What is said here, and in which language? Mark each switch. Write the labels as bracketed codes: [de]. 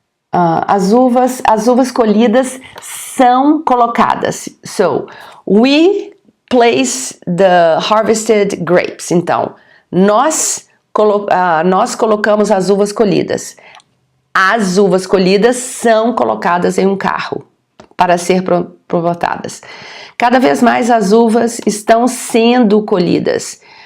[pt] As uvas colhidas são colocadas. [en] So, we place the harvested grapes. [pt] Então, nós colocamos as uvas colhidas. As uvas colhidas são colocadas em um carro para ser provotadas. Cada vez mais as uvas estão sendo colhidas.